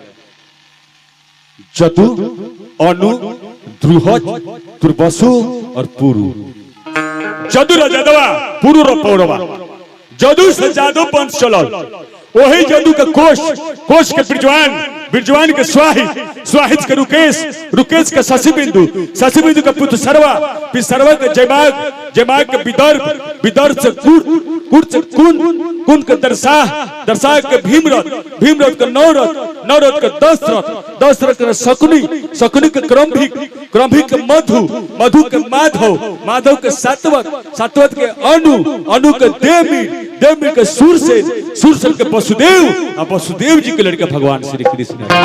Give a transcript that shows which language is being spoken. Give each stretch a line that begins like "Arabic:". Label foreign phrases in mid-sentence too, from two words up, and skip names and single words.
Bhojpuri: जदु, अनु, द्रुहज, दुर्वसु और पुरु। जदु रजदवा, पुरु र पौरवा। जदु से जादू वंश चलल। वही जदू के कोश, कोश के बिरजवान, बिरजवान के स्वाहित, स्वाहित के रुकेश, रुकेश के शशिबिंदु, शशिबिंदु के पुत्र सर्वा, फिर सर्वा के जयमाग, जयमाग के विदर्भ, विदर्भ से कुट, कुट से कुन, कुन के दरसाह, दरसाह के भीमरथ, भीमरथ के नौरथ, नौरथ के दशरथ, दशरथ के शकुनी, शकुनी के क्रमभिक, क्रमभिक के मधु, मधु के माधव, माधव के सातवत, सातवत के अनु, अनु के देवी, देवी के सूरसेन, सूरसेन के वसुदेव और वसुदेव जी के लड़का भगवान श्री कृष्ण।